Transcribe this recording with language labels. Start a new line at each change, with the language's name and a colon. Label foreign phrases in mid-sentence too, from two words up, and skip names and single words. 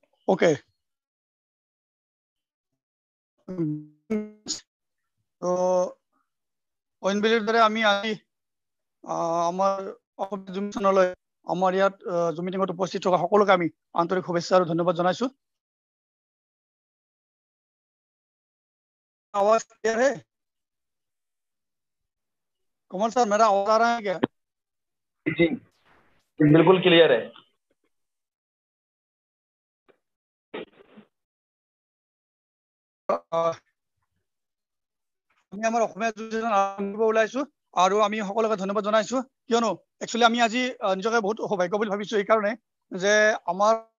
Assamese: ওকে, তো অইন বিলিৰ দৰে আমি আজি আমাৰ অসমীয়া জুম চেনেললৈ আমাৰ ইয়াত জুম মিটিঙত উপস্থিত থকা সকলোকে আমি আন্তৰিক শুভেচ্ছা আৰু ধন্যবাদ জনাইছো।
Hindi: आवाज क्लियर है? कमल सर, मेरा आवाज आ रहा है क्या? जी बिल्कुल क्लियर है।
Assamese: আমি আমাৰ অসমীয়া যোজন আৰম্ভ কৰিব ওলাইছো আৰু আমি সকলোকে ধন্যবাদ জনাইছো, কিয়নো একচুৱেলি আমি আজি নিজকে বহুত সৌভাগ্য বুলি ভাবিছো এই কাৰণে যে আমাৰ